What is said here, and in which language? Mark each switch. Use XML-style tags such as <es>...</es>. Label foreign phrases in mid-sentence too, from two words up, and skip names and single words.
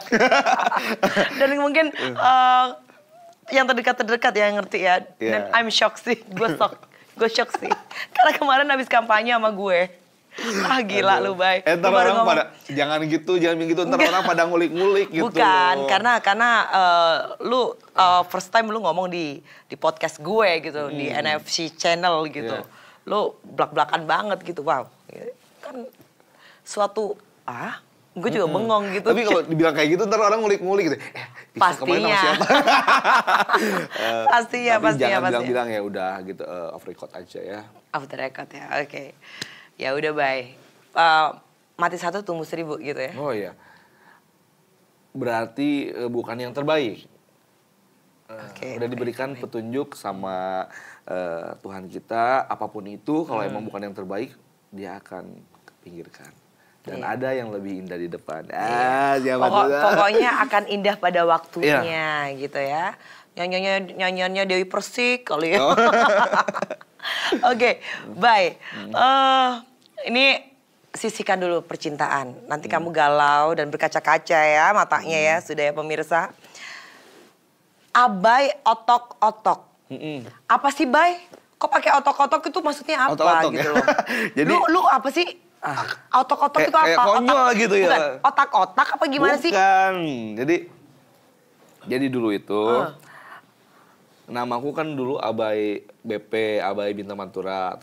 <id>Dan mungkin yang terdekat yang ngerti ya. Dan</id> <en>I'm shocked</en> <id>sih, gue shock sih. Karena kemarin habis kampanye sama gue. Gila lu, Bay. Ntar orang pada jangan gitu, ntar orang pada ngulik-ngulik gitu. Bukan, karena lu</id> <en>first time</en> <id>lu ngomong di podcast gue gitu, di NFC Channel gitu. Lu blak-blakan banget gitu, wow. Kan suatu gue juga bengong gitu. Tapi kalau dibilang kayak gitu ntar orang ngulik-ngulik gitu. Pastinya. Pastinya. Bilang ya udah gitu,</id> <en>off record</en> <id>aja ya.</id> <en>Off the record</en> <id>ya, oke. Ya udah, Bay. Mati satu tumbuh 1000 gitu ya. Oh iya. Berarti bukan yang terbaik. Udah diberikan petunjuk sama Tuhan kita, apapun itu kalau emang bukan yang terbaik, dia akan kepinggirkan. Dan ada yang lebih indah di depan. Pokoknya akan indah pada waktunya gitu ya. Nyanyiannya Dewi Persik kali ya. Oke, Bay. Ini sisihkan dulu percintaan. Nanti kamu galau dan berkaca-kaca ya matanya ya, sudah ya pemirsa. Abai otok-otok. Apa sih, Bay? Kok pakai otok-otok itu maksudnya apa otok-otok gitu ya? loh? Jadi, lu apa sih? Otok-otok itu apa? Kayak konyol gitu ya. Bukan, otak-otak apa gimana sih? Bukan. Jadi dulu itu namaku kan dulu Abai BP, Abai Bintang Mantura.</id>